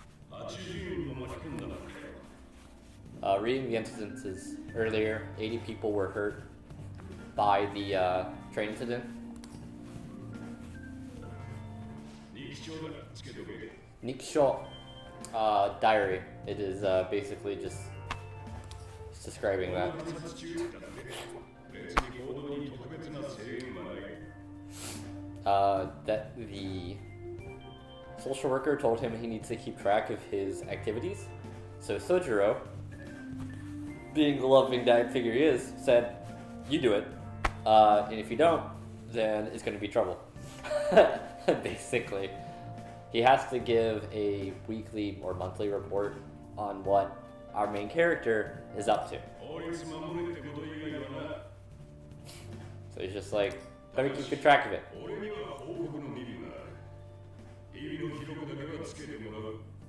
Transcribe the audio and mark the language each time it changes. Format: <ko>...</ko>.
<ja>80人も巻き込んだのかよ。</ja> <en>Reading the incidences earlier, 80 people were hurt by the train incident.</en> <ja>日記帳だ。つけておけ。</ja> <en>Niksho diary. It is basically just describing that.</en> <ja>別に行動に特別な制限はない。</ja> <en>That the social worker told him he needs to keep track of his activities. So Sojiro, being the loving dad figure he is, said, "You do it, and if you don't, then it's going to be trouble." Basically, he has to give a weekly or monthly report on what our main character is up to.</en> <ja>法律守れってこと以外はな。</ja> <en>So he's just like, "Better keep good track of it."</en> <ja>俺には報告の義務がある。日々の記録だけはつけてもらう。</ja>